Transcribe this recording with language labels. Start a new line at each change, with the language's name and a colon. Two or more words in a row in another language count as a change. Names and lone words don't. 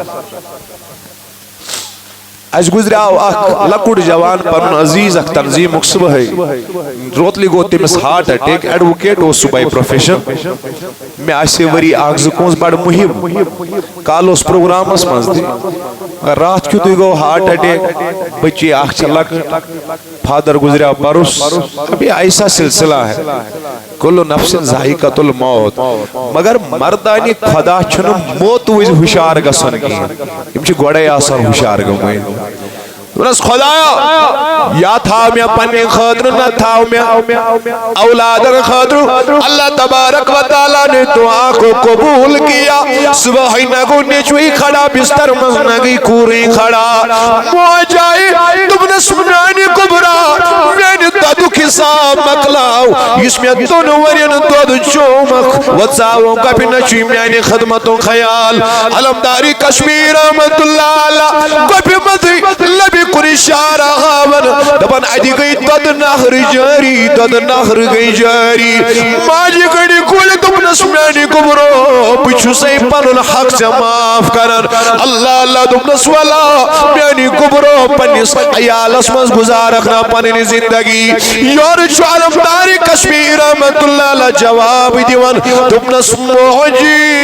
Kashmiri: اَسہِ گُزریٛاو اکھ لۄکُٹ جوان پنُن عزیٖز اکھ تنظیٖمُک صبحٲے روتلہِ گوٚو تٔمِس
English: heart attack
Kashmiri: ایڈوکیٹ اوس سُہ باے پروفیشن مےٚ آسہِ ؤری اکھ زٕ پانٛژھ بڑٕ مُہِم کالہٕ اوس پروگرامس منٛز تہِ راتھ کیُتھُے گوٚو
English: heart attack
Kashmiri: بچی اکھ چھِ لۄکٕٹ فادر گُزریٛاو پرُس
Urdu: ابھی ایسا سلسلہ ہے
Arabic: کُلُّ نفسٍ ذائقۃ الموت
Kashmiri: مگر مردانہِ خۄدا چھُنہٕ موتہٕ وِزِ ہُشار گژھان کِہیٖنۍ یِم چھِ گۄڈے آسان ہُشار گٔمٕتۍ دوٚپنس خۄدایا یا تھاو مےٚ پننہِ خٲطرٕ نہ تھاو مےٚ اولادن خٲطرٕ
Urdu: اللہ تبارک و تعالیٰ نے دعا کو قبول کیا
Kashmiri: صبح نہ گوٚو نیچوٕے کھڑا بستر منٛز نہ گٔے کوٗرٕے کھڑا موج آیہِ دوٚپنس میانہِ گوٚبرا میانہِ دۄدُک حساب مۄکلاو یُس مےٚ 2 ؤرین دۄد چومکھ وۄنۍ ژاو گپہِ نہ چھُے میانہِ خدمتُک خیال علمدارِ کشمیٖر
Arabic: رحمت اللہ علیہ
Kashmiri: گپہِ منٛزٕے لبہِ کُنہِ اشارہ ہاون دپان اتہِ گٔے دۄد نہر جٲری دۄد نہر گٔے جٲری ماجہِ گٔڑِ کُلۍ دوٚپنس میانہِ گوٚبرو بہٕ چھُسے پنُن حق ژےٚ معاف کران اللہ اللہ دوٚپنس ولا میانہِ گوٚبرو پننِس عیالس منٛز گُزارکھ نا پنٕنۍ زندگی یورٕ چھُ علمدارِ کشمیٖر
Arabic: رحمت اللہ علیہ
Kashmiri: جواب دِوان دوٚپنس موجی